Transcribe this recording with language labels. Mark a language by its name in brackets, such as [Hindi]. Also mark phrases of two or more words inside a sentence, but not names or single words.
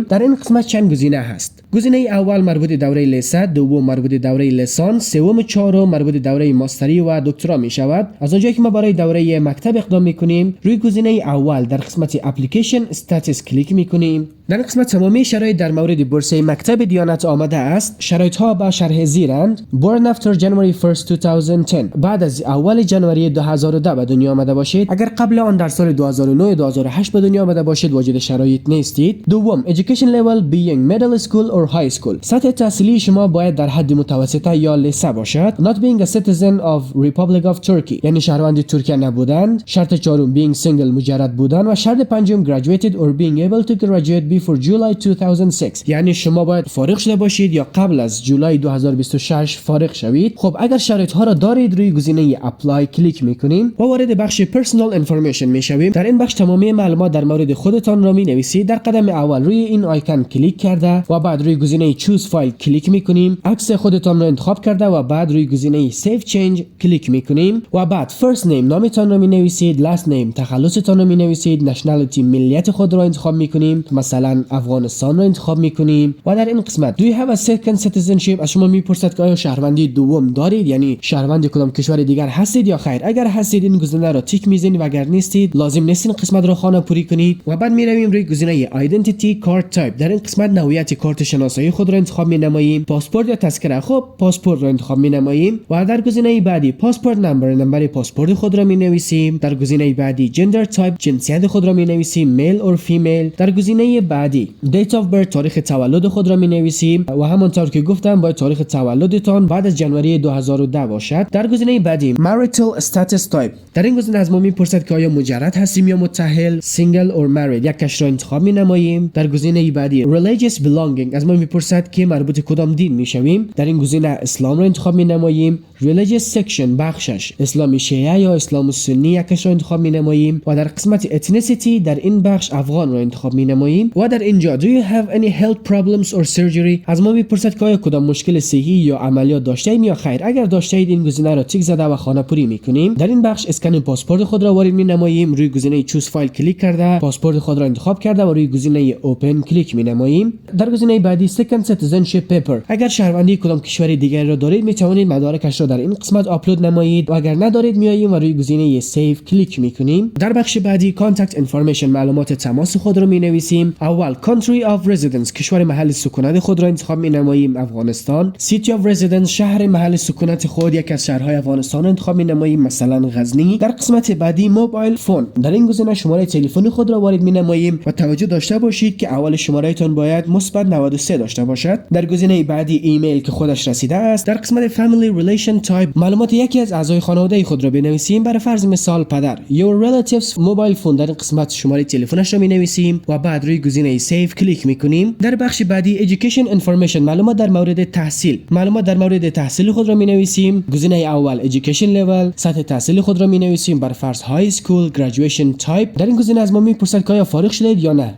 [Persian] در این قسمت چند گزینه هست. گزینه اول مربوط دوره لیسانس، دوم مربوط دوره لیسانس، سوم چهارم مربوط دوره ماستری و دکترا می شود. از اونجایی که ما برای دوره مکتب اقدام می کنیم روی گزینه اول در قسمت [English] application status [Persian] کلیک می کنیم. در این قسمت تمامی شرایط در مورد بورسیه مکتب دیانت آمده است. شرایط ها با شرح زیرند: [English] born after January 1st 2010 [Persian] بعد از اول جنوری 2010 به دنیا آمده باشید. اگر قبل آن در سال 2009 2008 به دنیا آمده باشید واجد شرایط نیستید. دوم [English] education level being middle school or high school [Persian] سطح تحصیلی شما باید در حد متوسطه یا لیسه باشد. [English] not being a citizen of Republic of Turkey [Persian] یعنی شهروند ترکیه نبودند. شرط چهارم [English] being single [Persian] مجرد بودن و شرط پنجم [English] graduated or being able to graduate before July 2006 [Persian] یعنی شما باید فارغ شده باشید یا قبل از جولای 2026 فارغ شوید. خب اگر شرایط ها را دارید روی گزینه اپلای کلیک میکنیم و وارد بخش [English] personal information [Persian] میشویم. در این بخش تمامی معلومات در مورد خودتان را می نویسید. در قدم اول روی این آیکون کلیک کرده و بعد روی گزینه [English] choose file [Persian] کلیک میکنیم. عکس خودتان را انتخاب کرده و بعد روی گزینه [English] save change [Persian] کلیک میکنیم و بعد [English] first name [Persian] نامتان را می نویسید، [English] last name [Persian] تخلصتان را می نویسید، نشنالیتی ملیت خود را انتخاب میکنیم، مثلا افغانستان را انتخاب میکنیم و در این قسمت [English] do you have a second citizenship [Persian] از شما میپرسد که آیا شهروندی دوم دارید، یعنی شهروند کدام کشور دیگر هستید یا خیر. اگر هستید این گزینه را تیک میزنید و اگر نیستید لازم نیست این قسمت را خانه پوری کنید و بعد میرویم روی گزینه [English] identity card type. [Persian] در این قسمت نوعیت کارت شناسایی خود را انتخاب می نماییم، پاسپورت یا تذکره. خب پاسپورت را انتخاب می نماییم و در گزینه بعدی [English] passport number [Persian] پاسپورت خود را می نویسیم. در گزینه بعدی [English] gender type [Persian] جنسیت خود را می نویسیم، [English] male or female. [Persian] در گزینه بعدی [English] date of birth [Persian] تاریخ تولد خود را می نویسیم و همونطور که گفتم باید تاریخ تولدتان بعد از جنوری 2010 باشد. در گزینه بعدی [English] marital status type [Persian] در این گزینه از ما میپرسد که آیا مجرد هستیم یا متأهل، [English] single or married [Persian] یک کش را انتخاب می نماییم. در گزینه بعدی [English] religious belonging [Persian] از ما میپرسد که مربوط کدام دین میشویم. در این گزینه اسلام را انتخاب می نماییم. [English] religious section [Persian] بخشش اسلام شیعه یا اسلام سنی یک کش را انتخاب می نماییم و در قسمت ethnicity در این بخش افغان را انتخاب می نماییم و در اینجا [English] do you have any health problems or surgery [Persian] از ما میپرسد که آیا کدام مشکل صحی یا عملیات داشته ایم یا خیر. اگر داشته اید این گزینه را تیک زده و خانه پوری میکنیم. در این بخش اسکن پاسپورت خود را وارد می نماییم. روی گزینه [English] choose file [Persian] کلیک کرده پاسپورت خود را انتخاب کرده و روی گزینه اوپن کلیک می‌نماییم. در گزینه بعدی [English] second citizenship paper, [Persian] اگر شهروندی کدام کشور دیگری را دارید می‌توانید مدارکش را در این قسمت آپلود نمایید و اگر ندارید میاییم و روی گزینه سیو کلیک می‌کنیم. در بخش بعدی [English] contact information, [Persian] معلومات تماس خود را می‌نویسیم. [English] اول country of residence، [Persian] کشور محل سکونت خود را انتخاب می‌نماییم افغانستان. [English] city of residence، [Persian] شهر محل سکونت خود یک از شهرهای افغانستان را انتخاب می‌نماییم مثلا غزنی. در قسمت بعدی [English] mobile phone, [Persian] در این گزینه شماره تلفن خود را وارد می‌نماییم و توجه داشته باشید که اول شمارهتان باید مثبت 93 داشته باشد. در گزینه بعدی ایمیل که خودش رسیده است. در قسمت [English] family relation type، [Persian] معلومات یکی از اعضای خانواده خود را بنویسیم. برای فرض مثال پدر. [English] your relatives mobile phone، [Persian] در این قسمت شماره تلفنش را می‌نویسیم و بعد روی گزینه سیو کلیک می‌کنیم. در بخش بعدی [English] education information، [Persian] معلومات در مورد تحصیل، معلومات در مورد تحصیل خود را می‌نویسیم. گزینه اول [English] education level، [Persian] سطح تحصیل خود را می‌نویسیم. برای فرض [English] high school. graduation type، [Persian] در این گزینه از ما می‌پرسد که آیا فارغ شدید یا نه.